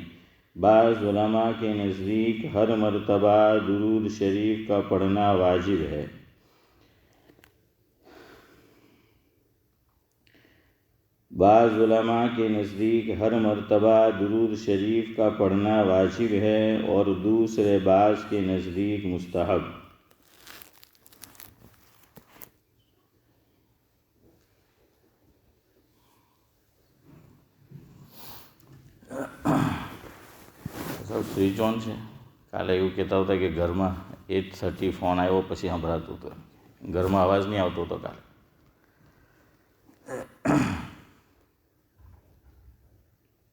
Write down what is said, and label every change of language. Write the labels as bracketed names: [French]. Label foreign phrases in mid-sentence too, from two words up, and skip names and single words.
[Urdu] بعض علماء کے نزدیک ہر مرتبہ درود شریف کا پڑھنا واجب ہے۔ بعض علماء کے نزدیک ہر مرتبہ درود شریف کا پڑھنا واجب ہے، اور دوسرے بعض کے نزدیک مستحب۔ [Gujarati] સ્વિચ ઓન છે? કાલે એવું કહેતા હતા કે ઘરમાં 8:30 ફોન આવ્યો પછી સંભળાતું હતું, ઘરમાં અવાજ નહીં આવતો હતો કાલે।